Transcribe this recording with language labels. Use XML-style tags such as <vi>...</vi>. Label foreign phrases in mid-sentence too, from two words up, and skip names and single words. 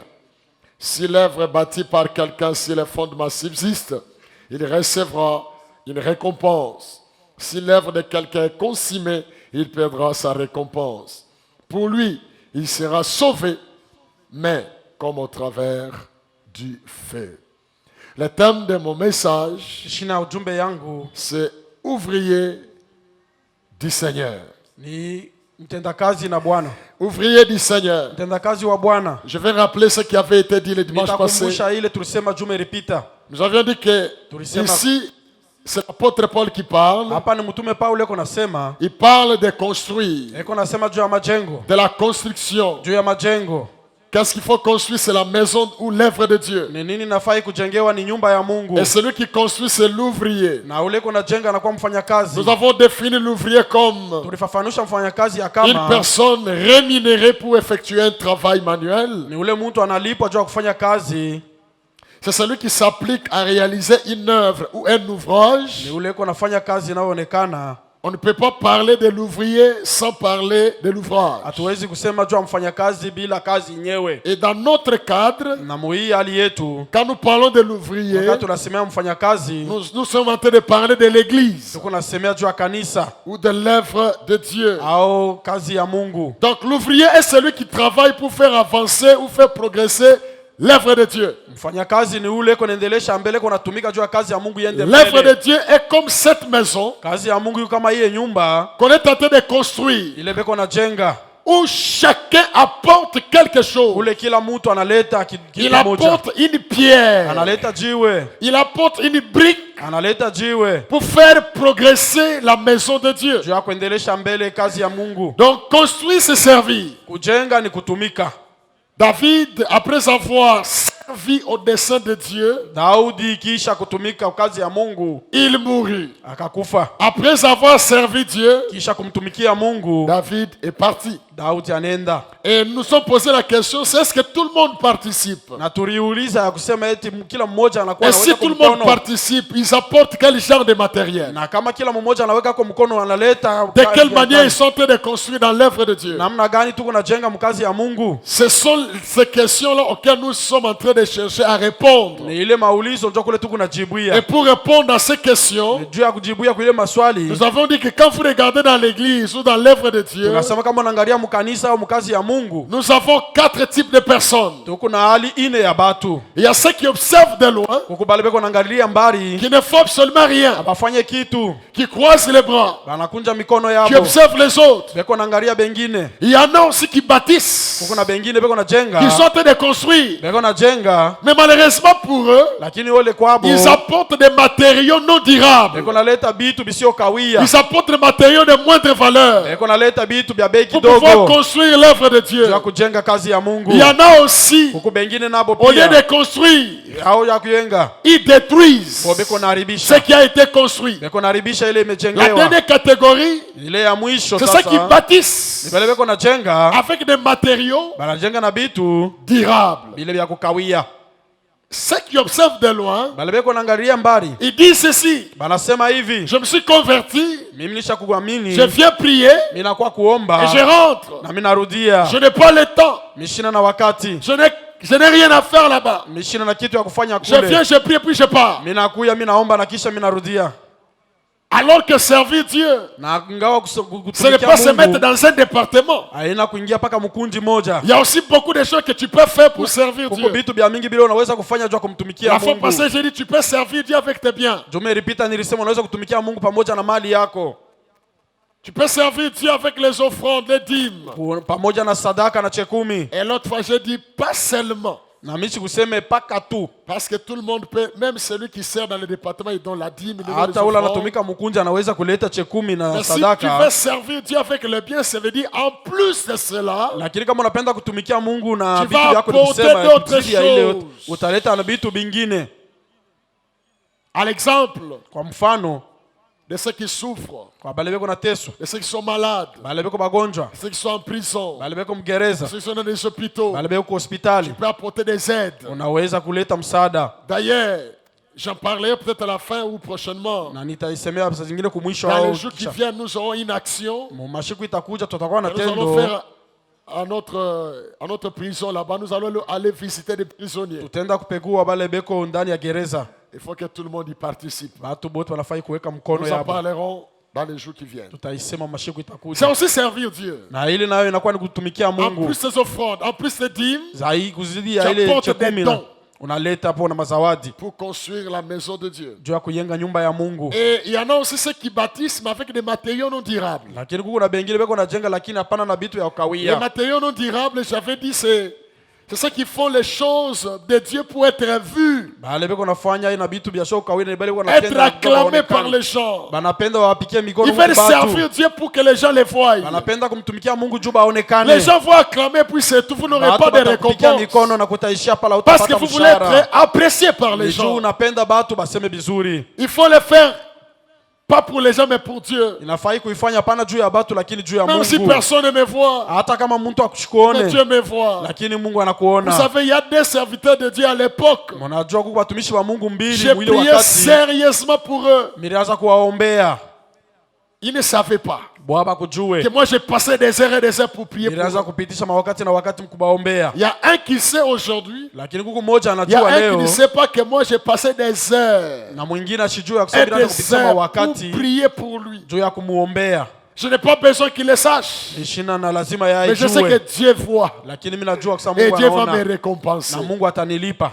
<fr>Si l'œuvre est bâtie par quelqu'un, si les fondements subsistent, il recevra une récompense. Si l'œuvre de quelqu'un est consumée, il perdra sa récompense. Pour lui, il sera sauvé, mais comme au travers du feu. Le thème de mon message,</fr> <sw>Shina ujumbe yangu</sw> <fr>c'est ouvrier du Seigneur.</fr> <sw>ni mtendakazi na Bwana.</sw> <fr>Ouvrier du Seigneur.</fr> <sw>Mtendakazi wa Bwana.</sw> <fr>Je vais rappeler ce qui avait été dit le dimanche passé.</fr> <sw>Nitakumbusha ile tulisema juma ilipita.</sw> <fr>Nous avions dit que ici, c'est l'apôtre Paul qui parle.</fr> <sw>Hapa ni mtume Paulo yuko nasema.</sw> <fr>Il parle de construire,</fr> <sw>Yuko nasema juu ya majengo.</sw> <fr>de la construction.</fr> <sw>Juu ya majengo.</sw> <fr>Qu'est-ce qu'il faut construire? C'est la maison ou l'œuvre de Dieu.</fr> <sw>Ni nini nafai kujengewa? Ni nyumba ya Mungu.</sw> <fr>Et celui qui construit, c'est l'ouvrier.</fr> <sw>Na ule kuna jenga anakuwa mfanyakazi.</sw> <fr>Nous avons défini l'ouvrier comme</fr> <sw>Tulifafanusha mfanyakazi</sw> <fr>une</fr> <sw>kama</sw> <fr>personne rémunérée pour effectuer un travail manuel.</fr> <sw>ni ule mtu analipwa juu ya kufanya kazi.</sw> <fr>C'est celui qui s'applique à réaliser une œuvre ou un ouvrage.</fr> <sw>Ni ule kuna fanya kazi inayoonekana.</sw> <fr>On ne peut pas parler de l'ouvrier sans parler de l'ouvrage.</fr> <sw>Hatuwezi kusema juu ya mfanyakazi bila kazi yenyewe.</sw> <fr>Et dans notre cadre,</fr> <sw>Na muhii hali yetu,</sw> <fr>quand nous parlons de l'ouvrier,</fr> <sw>wakati tunasemea mfanyakazi,</sw> <fr>nous sommes en train de parler de l'église</fr> <sw>tuko nasemea juu ya kanisa</sw> <fr>ou de l'œuvre de Dieu.</fr> <sw>au kazi ya Mungu.</sw> <fr>Donc l'ouvrier est celui qui travaille pour faire avancer ou faire progresser l'œuvre de Dieu.</fr> <sw>Mfanyakazi ni ule kunaendelesha mbele, kunatumika juu ya kazi ya Mungu iende</sw> <fr>L'œuvre de</fr> <sw>mbele.</sw> <fr>Dieu est comme cette maison</fr> <sw>Kazi ya Mungu kama hii nyumba</sw> <fr>qu'on est en train de construire,</fr> <sw>ile beko na jenga,</sw> <fr>où chacun apporte quelque chose.</fr> <sw>ule kila mtu analeta</sw> <fr>Il</fr> <sw>kitu moja,</sw> <fr>apporte une pierre,</fr> <sw>analeta jiwe,</sw> <fr>il apporte une brique</fr> <sw>analeta jiwe</sw> <fr>pour faire progresser la maison de Dieu.</fr> <sw>juu ya kuendelesha mbele kazi ya Mungu.</sw> <fr>Donc construire, c'est servir.</fr> <sw>Kujenga ni kutumika.</sw> <fr>David, après avoir servi au dessein de Dieu,</fr> <sw>Daudi kisha kutumika kazi ya Mungu</sw> <fr>il mourut.</fr> <sw>akakufa.</sw> <fr>Après avoir servi Dieu,</fr> <sw>Kisha kumtumikia Mungu,</sw> <fr>David est parti.</fr> <sw>Daudi anaenda.</sw> <fr>Et nous sommes posé la question, c'est est-ce que tout le monde participe?</fr> <sw>Na tuliuliza ya kusema eti kila mmoja anakuwa</sw> <fr>Et si</fr> <sw>anaweka</sw> <fr>tout le monde</fr> <sw>mkono.</sw> <fr>participe, ils apportent quel genre de matériel?</fr> <sw>Na kama kila mmoja anaweka kwa mkono analeta</sw> <fr>De quelle manière ils sont en train de construire dans l'œuvre de Dieu?</fr> <sw>namna gani tuko najenga mkazi ya Mungu?</sw> <fr>Ce sont ces questions-là auxquelles nous sommes en train de chercher à répondre.</fr> <sw>Ni ile maulizo ndio kule tuko</sw> <fr>Et</fr> <sw>najibuia.</sw> <fr>pour répondre à ces questions,</fr> <sw>Juu ya kujibuia kwa ile maswali,</sw> <fr>nous avons dit que quand vous regardez dans l'église ou dans l'œuvre de Dieu,</fr> <sw>tunasema kama unaangalia mkanisa au mkazi ya Mungu,</sw> <fr>nous avons 4 types de personnes.</fr> <sw>tuko na hali ine ya batu.</sw> <fr>Il y a ceux qui observent de loin,</fr> <sw>Kukubali beko naangalia mbali,</sw> <fr>qui ne font absolument rien,</fr> <sw>abafanye kitu,</sw> <fr>qui croisent les bras,</fr> <sw>banakunja mikono</sw> <fr>qui</fr> <sw>yabo.</sw> <fr>observent les autres.</fr> <sw>Beko naangalia bengine.</sw> <fr>Il y en a aussi qui bâtissent,</fr> <sw>Kuko na bengine beko na jenga.</sw> <fr>qui sont en train de construire.</fr> <sw>Beko na jenga,</sw> <fr>Mais malheureusement pour eux,</fr> <sw>lakini wale kwabo</sw> <fr>ils apportent des matériaux non durables.</fr> <sw>beko naleta bitu bisio kawia.</sw> <fr>Ils apportent des matériaux de moindre valeur</fr> <sw>Beko naleta bitu bya bei</sw> <fr>pour pouvoir</fr> <sw>leo</sw> <fr>construire l'œuvre de</fr> <sw>juu ya</sw> <fr>Dieu.</fr> <sw>kujenga kazi ya Mungu.</sw> <fr>Il y en a aussi,</fr> <sw>Huku bengine nabo</sw> <fr>au lieu</fr> <sw>pia</sw> <fr>de construire,</fr> <sw>au ya kujenga</sw> <fr>ils détruisent</fr> <sw>bo beko</sw> <fr>ce</fr> <sw>naharibisha,</sw> <fr>qui a été construit.</fr> <sw>beko naharibisha ile</sw> <fr>La</fr> <sw>imejengewa.</sw> <fr>dernière catégorie,</fr> <sw>Ile ya mwisho</sw> <fr>c'est ceux qui</fr> <sw>sasa</sw> <fr>bâtissent</fr> <sw>ni bale beko najenga,</sw> <fr>avec des matériaux</fr> <sw>banajenga na bitu</sw> <fr>durables.</fr> <sw>bile vya kukawia.</sw> <fr>Ceux qui observent de loin,</fr> <sw>Bale beko naangalia mbali,</sw> <fr>ils disent ceci:</fr> <sw>banasema hivi,</sw> <fr>je me suis converti,</fr> <sw>mimi nishakuamini,</sw> <fr>je viens prier</fr> <sw>mimi nakuwa kuomba</sw> <fr>et je rentre.</fr> <sw>na mimi narudia,</sw> <fr>Je n'ai pas le temps.</fr> <sw>mishina na wakati,</sw> <fr>Je n'ai rien à faire là-bas.</fr> <sw>mishina na kitu ya kufanya</sw> <fr>Je viens,</fr> <sw>kule,</sw> <fr>je prie, puis je pars.</fr> <sw>mimi nakuya, mimi naomba na kisha mimi narudia.</sw> <fr>Alors que servir Dieu,</fr> <sw>Na ngawa</sw> <fr>ce n'est</fr> <sw>kutumikia</sw> <fr>pas se mettre</fr> <sw>Mungu</sw> <fr>dans un département.</fr> <sw>haina kuingia paka mkundi moja.</sw> <fr>Il y a aussi beaucoup de choses que tu peux faire pour servir</fr> <sw>Kuko</sw> <fr>Dieu.</fr> <sw>vitu vya mingi bila unaweza kufanya juu ya kumtumikia</sw> <fr>La fois</fr> <sw>Mungu.</sw> <fr>passée, j'ai dit, tu peux servir Dieu avec tes biens.</fr> <sw>Jume ilipita nilisema unaweza kutumikia Mungu pamoja na mali yako,</sw> <fr>Tu peux servir Dieu avec les offrandes, les dîmes.</fr> <sw>pamoja na sadaka na chekumi.</sw> <fr>Et l'autre fois, j'ai dit, pas seulement.</fr> <sw>Na mimi sikuseme paka tu.</sw> <fr>Parce que tout le monde peut, même celui qui sert dans le département, il donne la dîme, il donne les</fr> <sw>Hata ule</sw> <fr>offrandes.</fr> <sw>anatumika mkunja anaweza kuleta chekumi na</sw> <fr>Mais si tu</fr> <sw>sadaka.</sw> <fr>veux servir Dieu avec le bien, ça veut dire en plus de cela,</fr> <sw>Lakini kama unapenda kutumikia Mungu na</sw> <fr>Tu</fr> <sw>vitu</sw> <fr>vas</fr> <sw>vyako ni</sw> <fr>apporter</fr> <sw>kusema</sw> <fr>d'autres</fr> <sw>kuzidi ya ile</sw> <fr>choses.</fr> <sw>utaleta na vitu vingine.</sw> <fr>à l'exemple</fr> <sw>Kwa mfano,</sw> <fr>de ceux qui souffrent,</fr> <sw>kwa bale beko na teso,</sw> <fr>de ceux qui sont malades,</fr> <sw>bale beko bagonjwa,</sw> <fr>de ceux qui sont en prison,</fr> <sw>bale beko</sw> <fr>de</fr> <sw>mgereza,</sw> <fr>ceux qui sont dans des hôpitaux,</fr> <sw>bale beko hospitali,</sw> <fr>tu peux apporter des aides.</fr> <sw>unaweza kuleta msaada.</sw> <fr>D'ailleurs, j'en parlerai peut-être à la fin ou prochainement.</fr> <sw>Na nitaisemea saa zingine kumwisho</sw> <fr>Dans</fr> <sw>au</sw> <fr>les jours qui viennent, nous aurons une action.</fr> <sw>mashiku itakuja, tutakuwa na</sw> <fr>Nous allons</fr> <sw>tendo,</sw> <fr>faire à notre prison là-bas. Nous allons aller visiter des prisonniers.</fr> <sw>tutaenda kupekua bale beko ndani ya gereza.</sw> <fr>Il faut que tout le monde y participe.</fr> <sw>Batu bote wanafai kuweka mkono</sw> <fr>Nous en</fr> <sw>yabo,</sw> <fr>parlerons dans les jours qui viennent.</fr> <sw>tutaisema mashiku</sw> <fr>C'est</fr> <sw>itakuja.</sw> <fr>aussi servir Dieu.</fr> <sw>Na ile nayo inakuwa ni kutumikia</sw> <fr>En</fr> <sw>Mungu</sw> <fr>plus des offrandes, en plus des dîmes,</fr> <sw>zaidi kuzidi ya</sw> <fr>Tu</fr> <sw>ile</sw> <fr>apportes</fr> <sw>chekumi</sw> <fr>des</fr> <sw>na</sw> <fr>dons.</fr> <sw>unaleta hapo na mazawadi</sw> <fr>pour construire la maison de Dieu.</fr> <sw>juu ya kujenga nyumba ya Mungu.</sw> <fr>Et il y en a aussi ceux qui bâtissent, mais avec des matériaux non durables.</fr> <sw>Lakini kuko na bengine beko najenga lakini hapana na bitu ya</sw> <fr>Les</fr> <sw>ukawia.</sw> <fr>matériaux non durables, j'avais dit, c'est ceux qui font les choses de Dieu pour être vus,</fr> <sw>Bale beko nafanya ina bitu bya shoka wina bale beko</sw> <fr>être</fr> <sw>natenda</sw> <fr>acclamés par les gens.</fr> <sw>banapenda wapikie mikono</sw> <fr>Ils veulent</fr> <sw>kwa batu.</sw> <fr>servir Dieu pour que les gens les voient.</fr> <sw>Banapenda kumtumikia Mungu juu baonekane.</sw> <fr>Les gens vont acclamer, puis c'est tout. Vous n'aurez</fr> <sw>Batu</sw> <fr>pas de</fr> <sw>batakupikia</sw> <fr>récompense.</fr> <sw>mikono na kutaishia pala</sw> <fr>Parce que</fr> <sw>utapata</sw> <fr>vous voulez</fr> <sw>mshahara.</sw> <fr>être apprécié par les</fr> <sw>Ni juu</sw> <fr>gens.</fr> <sw>unapenda batu baseme bizuri.</sw> <fr>Il faut le faire, pas pour les gens, mais pour Dieu.</fr> <sw>Inafai kuifanya pana juu ya batu lakini juu ya</sw> <fr>Même si</fr> <sw>Mungu.</sw> <fr>personne ne me voit,</fr> <sw>Hata kama mtu</sw> <fr>mais</fr> <sw>akushikuone</sw> <fr>Dieu me voit.</fr> <sw>lakini Mungu</sw> <fr>Vous</fr> <sw>anakuona.</sw> <fr>savez, il y a des serviteurs de Dieu à l'époque.</fr> <sw>Mnajua kuko watumishi wa Mungu</sw> <fr>J'ai</fr> <sw>mbili mwili</sw> <fr>prié</fr> <sw>wakati</sw> <fr>sérieusement pour eux.</fr> <sw>nilianza kuwaombea</sw> <fr>Ils ne savaient pas</fr> <sw>bwaba kujue.</sw> <fr>que moi j'ai passé des heures et des heures pour prier pour</fr> <sw>Nilianza</sw> <fr>eux.</fr> <sw>kupitisha mawakati na wakati mkubaombea,</sw> <fr>Il y a un qui sait aujourd'hui,</fr> <sw>lakini kuko mmoja</sw> <fr>il y a</fr> <sw>anajua</sw> <fr>un qui</fr> <sw>leo</sw> <fr>ne sait pas que moi j'ai passé des heures</fr> <sw>na mwingine ashijua</sw> <fr>et</fr> <sw>kusema nilianza</sw> <fr>des</fr> <sw>kupitisha</sw> <fr>heures pour</fr> <sw>mawakati</sw> <fr>prier pour lui.</fr> <sw>juu ya kumuombea.</sw> <fr>Je n'ai pas besoin qu'il le sache,</fr> <sw>Ishina na lazima</sw> <fr>mais je sais que</fr> <sw>yaijue,</sw> <fr>Dieu voit</fr> <sw>lakini mimi najua kwa sababu</sw> <fr>et</fr> <sw>Mungu</sw> <fr>Dieu va me</fr> <sw>anaona</sw> <fr>récompenser.</fr> <sw>na Mungu atanilipa.</sw>